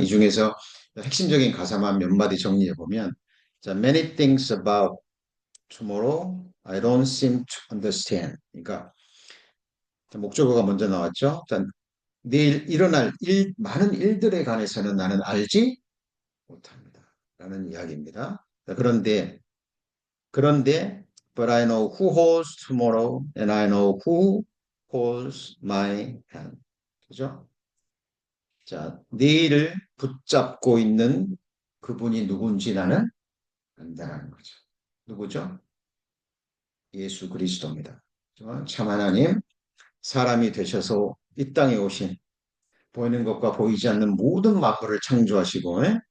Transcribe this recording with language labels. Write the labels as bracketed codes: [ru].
[ko] 이 중에서 핵심적인 가사만 몇 마디 정리해 보면 [en] Many things about tomorrow I don't seem to understand. [ko] 그러니까 목적어가 먼저 나왔죠. 자, 내일 일어날 많은 일들에 관해서는 나는 알지 못합니다. 라는 이야기입니다. 그런데, [en] but I know who holds tomorrow and I know who holds my hand. [ko] 그죠? 자, 내일을 붙잡고 있는 그분이 누군지 나는 안다라는 거죠. 누구죠? 예수 그리스도입니다. 참 하나님, 사람이 되셔서 이 땅에 오신 보이는 것과 보이지 않는 모든 만물을 창조하시고